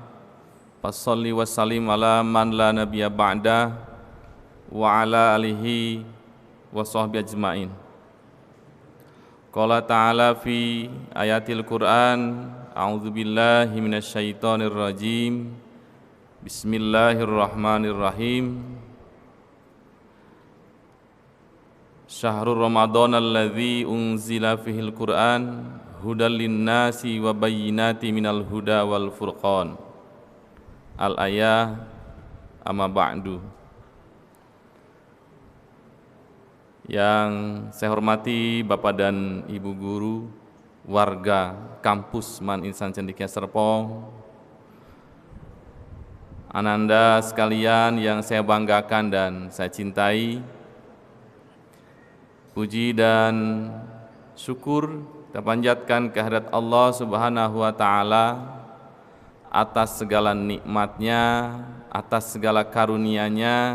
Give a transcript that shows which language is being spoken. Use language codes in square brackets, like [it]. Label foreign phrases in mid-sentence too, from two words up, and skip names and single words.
[ar] فصل وسلم على من لا نبي بعده وعلى آله وصحبه أجمعين. قال تعالى في آية القرآن أعوذ بالله من الشيطان الرجيم. Bismillahirrahmanirrahim. شهر رمضان الذي أنزل فيه القرآن هدى للناس وبينات من الهدى والفرقان. الآية أما بعد. [id] Yang saya hormati Bapak dan Ibu guru, warga kampus Man Insan Cendekia Serpong, ananda sekalian yang saya banggakan dan saya cintai, puji dan syukur kita panjatkan kehadirat Allah [ar] سبحانه وتعالى [id] atas segala nikmatnya, atas segala karunia-Nya.